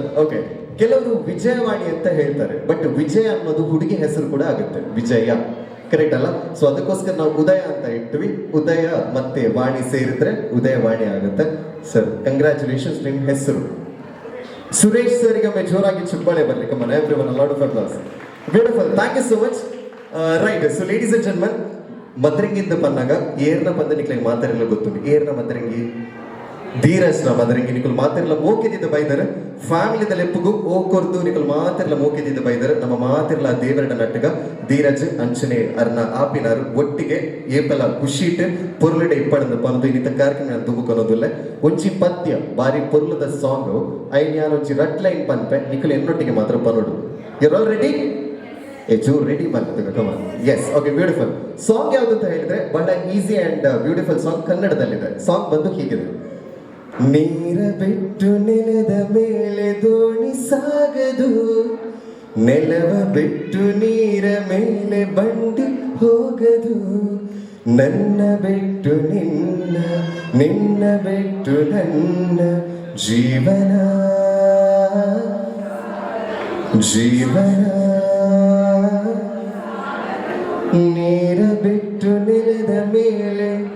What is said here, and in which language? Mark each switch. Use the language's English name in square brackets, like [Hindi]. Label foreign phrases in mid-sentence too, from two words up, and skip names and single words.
[Kannada] ಓಕೆ, ಕೆಲವರು ವಿಜಯವಾಣಿ ಅಂತ ಹೇಳ್ತಾರೆ, ಬಟ್ ವಿಜಯ ಅನ್ನೋದು ಹುಡುಗಿ ಹೆಸರು ಕೂಡ ಆಗುತ್ತೆ, ವಿಜಯ, ಕರೆಕ್ಟ್ ಅಲ್ಲ? ಸೊ ಅದಕ್ಕೋಸ್ಕರ ನಾವು ಉದಯ ಅಂತ ಇಟ್ವಿ. ಉದಯ ಮತ್ತೆ ವಾಣಿ ಸೇರಿದ್ರೆ ಉದಯವಾಣಿ ಆಗುತ್ತೆ. ಸರ್ ಕಂಗ್ರ್ಯಾಚುಲೇಷನ್ಸ್, ನಿಮ್ಮ ಹೆಸರು ಸುರೇಶ್ ಸರಿಗೆ ಒಮ್ಮೆ ಜೋರಾಗಿ ಚುಂಬಳೆ ಬರಲಿ. [English] Come on everyone, a lot of applause. Beautiful, thank you so much. [Kannada] ರೈಟ್, [English] so ladies and gentleman, [Tulu] ಮದರಂಗಿಂದ ಬಂದಾಗ ಏರ್ನ ಬಂದ ನಿಕ್ಲಿಗೆ ಮಾತಾಡಿಲ್ಲ ಗೊತ್ತುಂಟು. ಏರ್ನ ಮದರಂಗಿ ಧೀರಜ್ನ ಮದರಂಗಿ ನಿಕಲ್ ಮಾತಿರಲ್ಲ ಮೋಕಿದ್ದ ಬೈದರೆ ಫ್ಯಾಮಿಲಿದ ಲೆಪ್ಪುಗು ಓಕೊರ್ದು ನಿಕಲ್ ಮಾತಿರಲ್ಲ ಮೋಕಿದ್ದ ಬೈದರೆ ನಮ್ಮ ಮಾತಿರಲ್ಲ ದೇವರಡ ನಟ್ಟಗ ಧೀರಜ್ ಅಂಚನೆ ಅರ್ನ ಆಪಿನಾರು ಒಟ್ಟಿಗೆ ಏಪಲ ಖುಷಿಟ್ ಪೊರ್ಲಡೆ ಇಪ್ಪಡಂದು ಪನದು ಇನ್ನಿತ ಕಾರ್ಯಕ್ರಮ ದುಬ್ಬುಕೊನೋದಿಲ್ಲ. ಒಂಚಿ ಪದ್ಯ ಬಾರಿ ಪೊರ್ಲದ ಸಾಂಗ್ ಐನ್ ಯಾನ್ ಒಂಚಿ ರಟ್ ಲೈನ್ ಪನ್ಪೆ ನಿಕಲ್ ಎನ್ನೊಟ್ಟಿಗೆ ಮಾತ್ರ ಪನೋಡು. [English] You're all ready? [Kannada] ಚೂರು ರೆಡಿ ಬರ್ತದೆ. [English] Come on, yes, okay, beautiful. [Kannada] ಸಾಂಗ್ ಯಾವ್ದು ಅಂತ ಹೇಳಿದ್ರೆ ಬಹಳ [English] easy and beautiful song, [Kannada] ಕನ್ನಡದಲ್ಲಿದೆ. ಸಾಂಗ್ ಬಂದು ಹೀಗಿದೆ: ನೀರ ಬಿಟ್ಟು ನೆಲದ ಮೇಲೆ ದೋಣಿ ಸಾಗದು, ನೆಲವ ಬಿಟ್ಟು ನೀರ ಮೇಲೆ ಬಂಡಿ ಹೋಗದು, ನನ್ನ ಬಿಟ್ಟು ನಿನ್ನ, ನಿನ್ನ ಬಿಟ್ಟು ನನ್ನ ಜೀವನ ಜೀವನ, ನೀರ ಬಿಟ್ಟು ನೆಲದ ಮೇಲೆ.